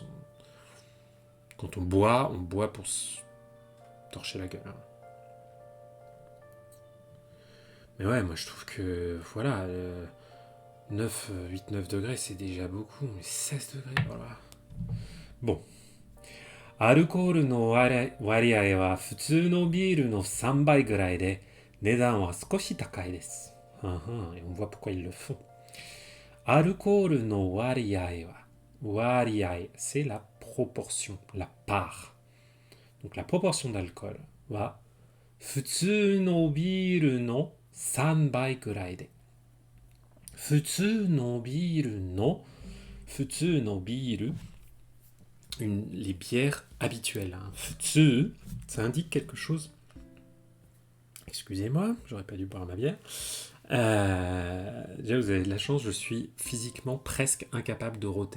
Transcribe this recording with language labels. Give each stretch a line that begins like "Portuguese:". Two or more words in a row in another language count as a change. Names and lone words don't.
French: Quand on boit pour se torcher la gueule. Hein. Mais ouais, moi je trouve que, voilà, 8-9 degrés, c'est déjà beaucoup. Mais 16 degrés, voilà. Bon.
Japanese: アルコールの割合は普通のビールの3倍ぐらいで、値段は少し高いです。
French: Et on voit pourquoi ils le font.
Japanese: アルコールの割合
French: c'est la proportion, la part. Donc la proportion d'alcool
Japanese: は普通のビールの3倍ぐらいで。普通のビールの
French: les bières habituelles. Hein. Futsu, ça indique quelque chose. Excusez-moi, j'aurais pas dû boire ma bière. Déjà, vous avez de la chance, je suis physiquement presque incapable de rôter.